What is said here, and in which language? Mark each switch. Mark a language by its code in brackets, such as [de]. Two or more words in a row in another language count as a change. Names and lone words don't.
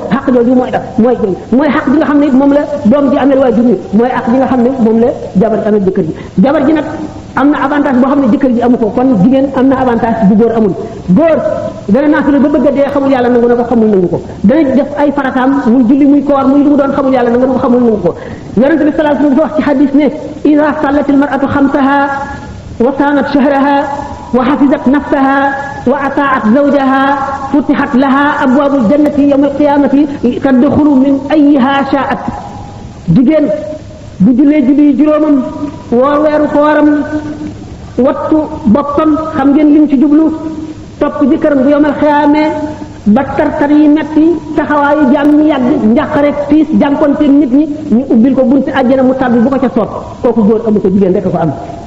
[wo] xaq jooju mooy xaq ji nga xam ne moom la doom ji amel waajur ñi mooy xaq ji nga xam ne moom la jabar ji amel jëkkër ji jabar ji nag am na avantage boo xam ne jëkkër ji amu ko kon jigéen am na avantage bu góor amul góor dana naafile ba bëgg a dee xamul yàlla nangu na ko xamul nangu ko dana def ay farataam muy julli muy koor muy lu mu doon xamul yàlla nangu na ko xamul nangu ko yonente bi [ar] صلى الله عليه وسلم [wo] wax ci hadis ne [ar] إذا صلت المرأة خمسها وصامت شهرها وحفظت نفسها وأطاعت زوجها فتحت لها أبواب الجنة يوم القيامة تدخل من أيها شاءت [wo] jigéen bu jullee julli juróomam woor weeru kooram wattu boppam xam ngeen lim ci jublu topp jëkkëram bu yomal xiyaamee ba tartar yi metti taxawaayu jaam ñi yàgg njàqare tiis jànkonte nit ñi ñu ubbil ko bunti àjjana mu tàbbi bu ko ca soob kooku góor amu ko jigéen rek ko am